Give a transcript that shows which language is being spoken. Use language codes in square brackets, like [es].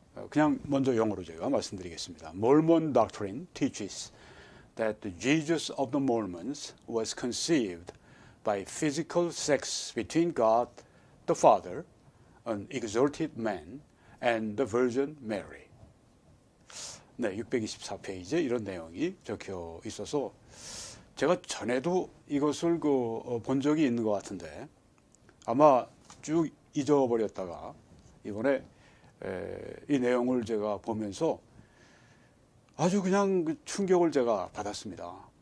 [ko] 그냥 먼저 영어로 제가 말씀드리겠습니다. [en] Mormon doctrine teaches that the Jesus of the Mormons was conceived by physical sex between God the Father, an exalted man, and the Virgin Mary. [ko] 네, 624페이지에 이런 내용이 적혀 있어서 제가 전에도 이것을 본 적이 있는 것 같은데 아마 쭉 잊어버렸다가 이번에 이 내용을 제가 보면서 아주 그냥 충격을 제가 받았습니다.